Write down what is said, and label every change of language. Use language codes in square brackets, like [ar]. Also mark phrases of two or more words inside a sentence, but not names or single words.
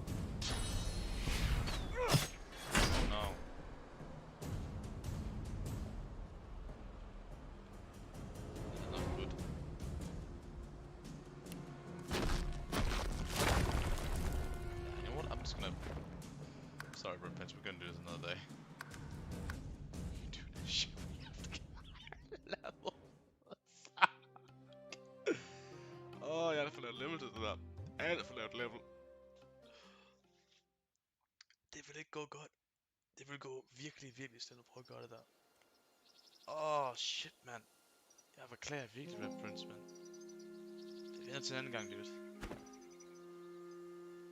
[en] No. This is not good. You know what? I'm just gonna... Sorry, Red Prince, we're gonna do this another day. Dude, this shit, we have to get higher level. [da] Åh, jeg er for lavt level til det der. Alt for lavt level. Det vil ikke gå godt. Det vil gå virkelig, virkelig stille at prøve at gøre det der. Åh, shit, mand. Jeg beklager virkelig, Red Prince, mand. Det vender til en anden gang, dude.